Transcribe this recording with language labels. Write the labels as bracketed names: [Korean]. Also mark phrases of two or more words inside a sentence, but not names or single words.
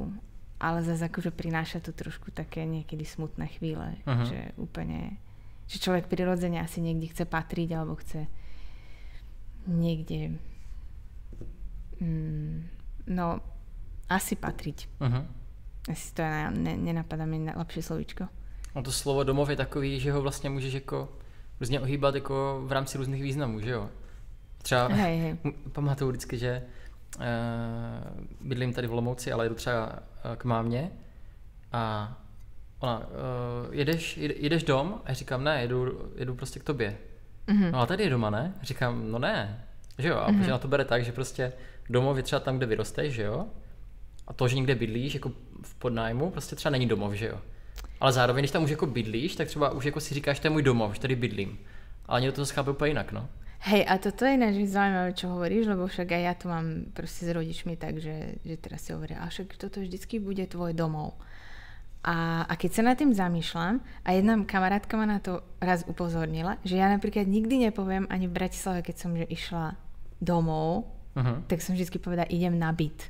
[Slovak] Ale zase akože prináša to trošku také niekedy smutné chvíle. Uh-huh. Že úplne, že človek prirodzene asi niekde chce patriť, alebo chce niekde asi patriť. Uh-huh. Asi to nenapadá mi lepšie slovíčko. [Czech] No to slovo domov je takový, že ho vlastně můžeš jako různě ohýbat jako v rámci různých významů, že jo? Třeba pamatuju vždycky, že bydlím tady v Olomouci, ale jedu třeba k mámě a ona, jedeš dom? A já říkám, ne, jedu prostě k tobě. Mm-hmm. No a tady je doma, ne? Říkám, no ne. Že jo? A protože na to bere tak, že prostě domov je třeba tam, kde vyrosteš, že jo? A to, že někde bydlíš jako v podnájmu, prostě třeba není domov, že jo? Ale zároveň, když tam už jako bydlíš, tak třeba už jako si říkáš, to je můj domov, že tady bydlím. Ale někdo to chápe úplně jinak, no. [Slovak] Hej, a toto je ináč zaujímavé, čo hovoríš, lebo však aj ja to mám proste s rodičmi tak, že teraz si hovoria, a však toto vždycky bude tvoj domov. A keď sa nad tým zamýšľam, a jedna kamarátka ma na to raz upozornila, že ja napríklad nikdy nepoviem ani v Bratislave, keď som že išla domov, tak som vždycky povedala, idem na byt.